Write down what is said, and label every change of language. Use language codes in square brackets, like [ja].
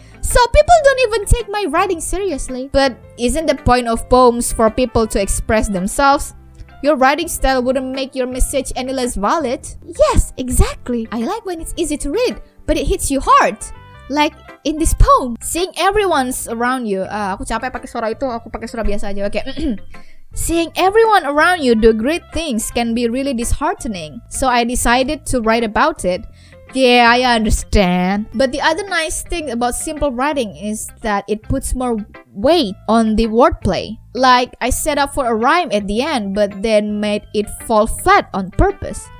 [en] So people don't even take my writing seriously. But isn't the point of poems for people to express themselves? Your writing style wouldn't make your message any less valid. Yes, exactly. I like when it's easy to read, but it hits you hard. Like in this poem. Seeing everyone's around you. [id] Aku capek pakai suara itu, aku pakai suara biasa aja. Oke. [en] Seeing everyone around you do great things can be really disheartening. So I decided to write about it. Yeah, I understand. But the other nice thing about simple writing is that it puts more weight on the wordplay. Like, I set up for a rhyme at the end, but then made it fall flat on purpose.